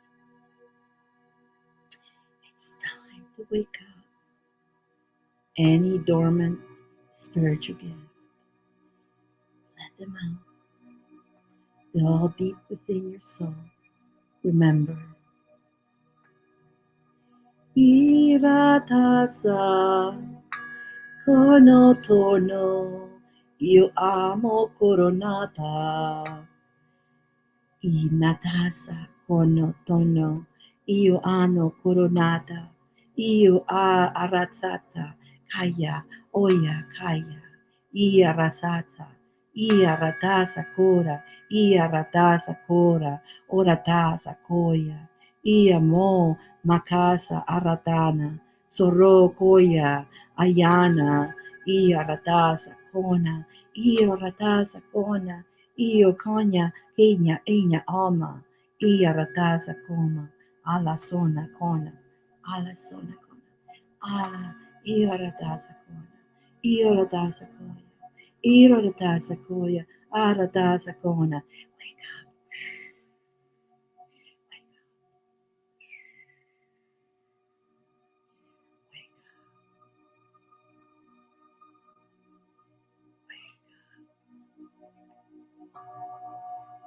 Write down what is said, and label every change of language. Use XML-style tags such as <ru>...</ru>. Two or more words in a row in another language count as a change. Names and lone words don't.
<en>It's time to wake up. Any dormant spiritual gift, let them out. They're all deep within your soul. Remember, Iratasa kono tono, io amo coronata. Inatasa kono tono, io ano coronata. Io a aratsata, kaya, oya kaya. Ia rasata, ia ratasa kora, ia ratasa kora, oratasa koya. Ia mo makasa aratana, soro koya, ayana, ia ratasa kona, ia ratasa kona, io konya, kenya, enya alma, ia ratasa koma, ala sona kona, ala sona kona, ala, ia ratasa kona. Io da Sakoya. Io da Sakoya. Ara da Sakona. Wake up. Wake up. Wake up.</en>